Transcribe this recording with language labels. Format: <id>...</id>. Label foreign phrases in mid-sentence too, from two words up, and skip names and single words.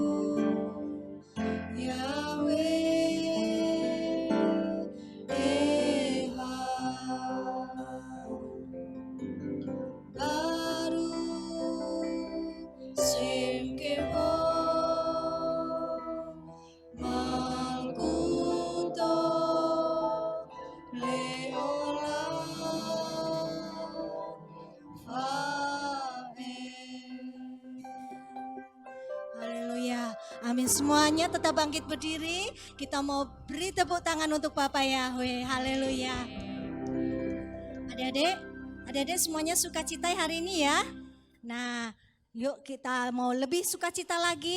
<he>יהוה אחד, ברוך שם כבוד, מלכותו לעולם ועד.</he> <id>Haleluya. Amin. Semuanya tetap bangkit berdiri. Kita mau beri tepuk tangan untuk Bapak Yahweh. Haleluya. Adik-adik semuanya sukacita hari ini ya. Nah, yuk kita mau lebih sukacita lagi.</id>